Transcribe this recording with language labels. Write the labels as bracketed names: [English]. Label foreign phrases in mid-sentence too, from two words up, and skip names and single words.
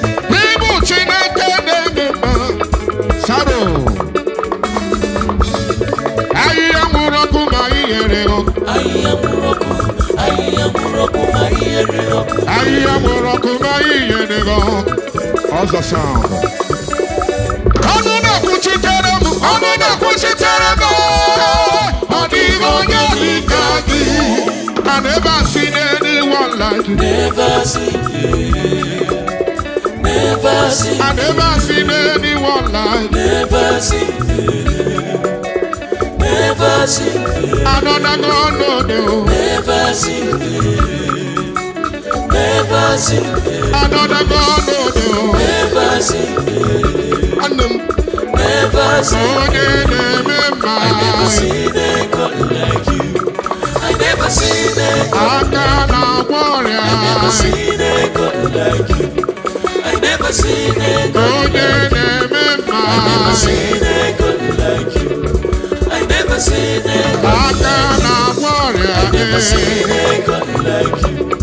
[English] People, [Igbo] Chineke, name, Saro. Ayi, amụrụ ọkụ ma ị nyere ọkụ. Ayi, amụrụ ọkụ ma ị nyere ọkụ. Ọzọ sound. Ọnụ na-ekwuchitere m, ọnụ na-ekwuchitere m. Ọ dịghị onye dị ka gị. [English] I never seen anyone like you. Never seen you. Never seen I never seen anyone like you. Never seen you. Never seen you. Another God, no, no. Never seen you. Never seen it. Another God, no, no. Never seen it. [Igbo] Nwanne m. [English] Never seen Onye it. [Igbo] na-eme mma. [English] I never seen a God like you. I never seen a God [Igbo] Aka na-agwọ ọrịa. [English] I never seen a God like you. I never seen a God Onye like you. [Igbo] na-eme mma. [English] I never seen a God like you. I never seen a God Aka like you. [Igbo] na-agwọ ọrịa. [English] I never seen a God like you.